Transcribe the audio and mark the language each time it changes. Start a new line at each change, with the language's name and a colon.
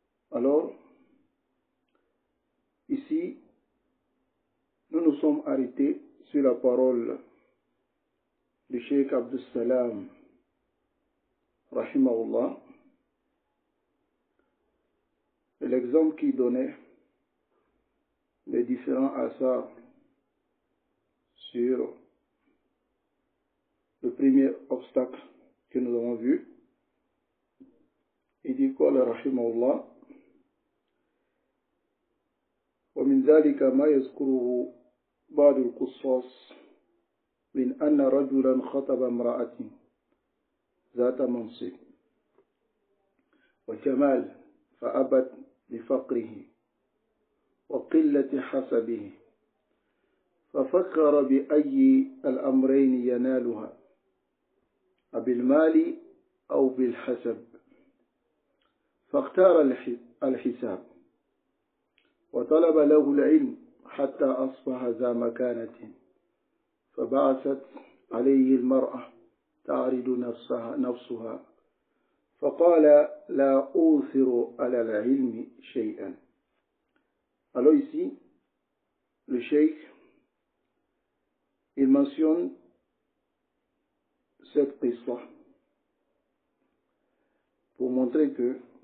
French: Alors, ici, nous nous sommes arrêtés sur la parole du Cheikh Abdus Salam, rahimahullah, et l'exemple qu'il donnait des différents asars sur le premier obstacle que nous avons vu. Il dit quoi, le rahimahullah?
Arabic: ومن ذلك ما يذكره بعض القصاص من أن رجلا خطب امرأة ذات منصب وجمال فأبت لفقره وقلة حسبه، ففكر بأي الأمرين ينالها، بالمال أو بالحسب، فاختار الحساب وطلب له العلم حتى أصبح ذا مكانة، فبعثت عليه المرأة تعرض نفسها فقال لا أوثر على العلم شيئا.
French: Alors ici, le cheikh, il mentionne cette histoire pour montrer que